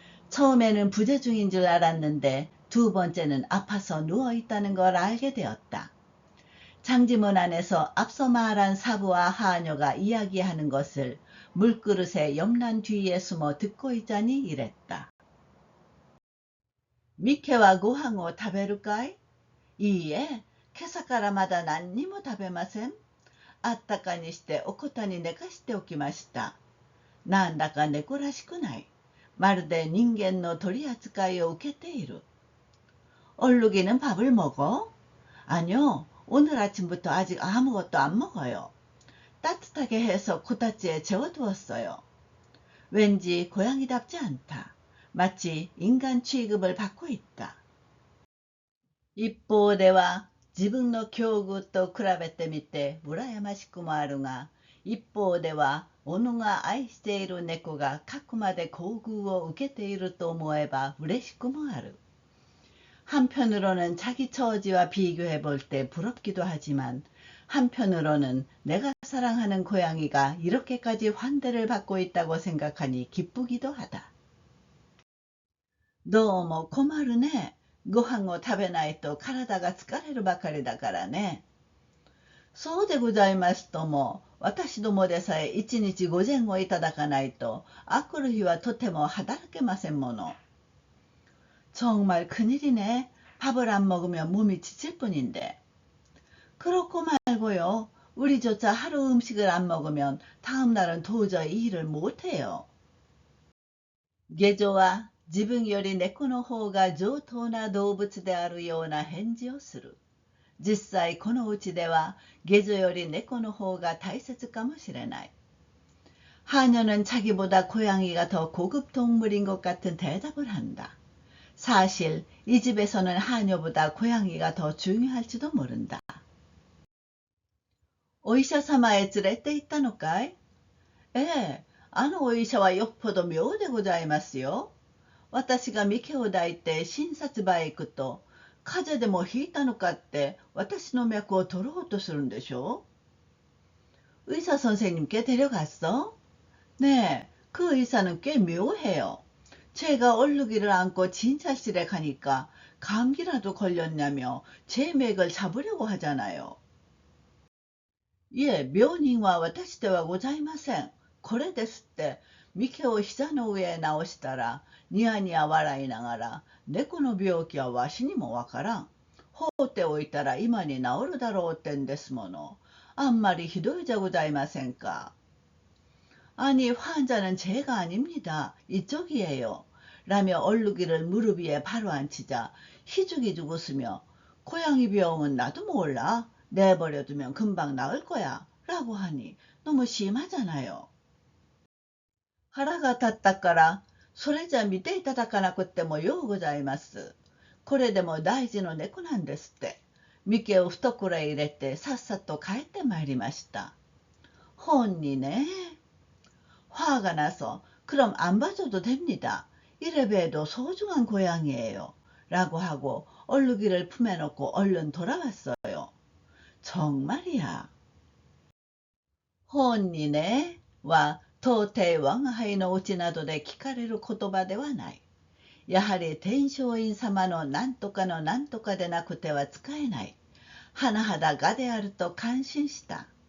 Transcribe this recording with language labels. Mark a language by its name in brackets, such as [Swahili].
[Korean] 처음에는 부재 중인 줄 알았는데 두 번째는 아파서 누워있다는 걸 알게 되었다. 장지문 안에서 앞서 말한 사부와 하녀가 이야기하는 것을 물그릇의 옆난 뒤에 숨어 듣고 있자니 이랬다. [Japanese] 미케와 고항を食べるかい?いいえ、今朝からまだ何にも食べません。あったかにしておこたに寝かしておきました。なんだか猫らしくない。まるで人間の取り扱いを受けている。 [Korean] 얼룩이는 밥을 먹어? 아니요, 오늘 아침부터 아직 아무것도 안 먹어요. 따뜻하게 해서 코다지에 재워두었어요. 왠지 고양이답지 않다. 마치 인간 취급을 받고 있다. [Japanese] 一方では自分の境遇と比べてみて羨ましくもあるが、一方では己が愛している猫がかくまで厚遇を受けていると思えば嬉しくもある。 [Korean] 한편으로는 자기 처지와 비교해 볼 때 부럽기도 하지만 한편으로는 내가 사랑하는 고양이가 이렇게까지 환대를 받고 있다고 생각하니 기쁘기도 하다. [Japanese] どうも困るね。ご飯を食べないと体が疲れるばかりだからね。そうでございますとも、私どもでさえ一日午前をいただかないと、あくる日はとても働けませんもの。 [Korean] 정말 큰일이네. 밥을 안 먹으면 몸이 지칠 뿐인데. 그렇고 말고요. 우리조차 하루 음식을 안 먹으면 다음 날은 도저히 일을 못해요. [Japanese] 下女は自分より猫の方が上等な動物であるような返事をする。実際このうちでは下女より猫の方が大切かもしれない。 [Korean] 하녀는 자기보다 고양이가 더 고급 동물인 것 같은 대답을 한다. 사실 이 집에서는 하녀보다 고양이가 더 중요할지도 모른다. [Japanese] お医者様へ連れて行ったのかい?ええ、あのお医者はよっぽど妙でございますよ。私がミケを抱いて診察場へ行くと、風邪でもひいたのかって私の脈を取ろうとするんでしょ? [Korean] 의사 선생님께 데려갔어? 네, 그 의사는 꽤 묘해요. 제가 얼룩이를 안고 진찰실에 가니까 감기라도 걸렸냐며 제 맥을 잡으려고 하잖아요. [Japanese] 예, 묘닝와 와타시ではございません。これですって、ミケを膝の上へ直したら、ニヤニヤ笑いながら、猫の病気はわしにもわからん。放っておいたら今に治るだろうってんですもの。あんまりひどいじゃございませんか。 [Korean] 아니, 환자는 제가 아닙니다. 이쪽이에요. 라며 얼룩이를 무릎 위에 바로 앉히자 희죽희죽 웃으며 고양이 병은 나도 몰라. 내버려두면 금방 나을 거야. 라고 하니 너무 심하잖아요. [Japanese] 腹が立ったから、それじゃ見ていただかなくってもようございます。これでも大事の猫なんですって。ミケを懐へ入れてさっさと帰ってまいりました。 혼이 네. [Korean] 화가 나서 그럼 안 봐줘도 됩니다. 이래 봬도 소중한 고양이에요. 라고 하고 얼룩이를 품에 넣고 얼른 돌아왔어요. 정말이야. [Japanese] 혼이 네. 와到底我が輩のうちなどで聞かれる言葉ではない。やはり天璋院様の何とかの何とかでなくては使えない。甚だがであると感心した。